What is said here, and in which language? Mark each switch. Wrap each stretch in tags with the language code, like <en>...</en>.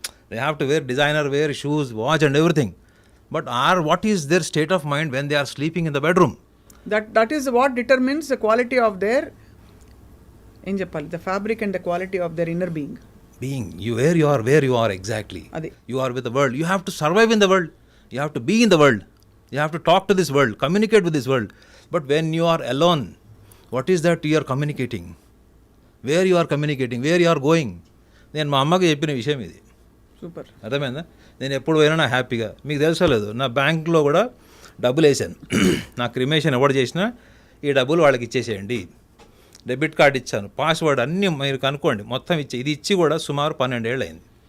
<en>They have to wear designer wear, shoes, watch and everything. But what is their state of mind when they are sleeping in the bedroom? That is what determines the quality of their,</en> <te>ఏం చెప్పాలి,</te> <en>The fabric and the quality of their inner being. where you are exactly. You are with the world. You have to survive in the world. You have to be in the world. You have to talk to this world, communicate with this world. But when you are alone, what is that you are communicating? Where you are communicating? Where you are going?</en> <te>నేను మా అమ్మకి చెప్పిన విషయం ఇది.</te> <en>super,</en> <te>అర్థమైందా? నేను ఎప్పుడు పోయినా నా హ్యాపీగా, మీకు తెలుసలేదు, నా బ్యాంక్లో కూడా డబ్బులు వేసాను. నా క్రిమేషన్ ఎవరు చేసినా ఈ డబ్బులు వాళ్ళకి ఇచ్చేసేయండి. డెబిట్ కార్డు ఇచ్చాను, పాస్వర్డ్ అన్నీ మీరు కనుక్కోండి, మొత్తం ఇది ఇచ్చి కూడా సుమారు 12 ఏళ్ళు అయింది.</te>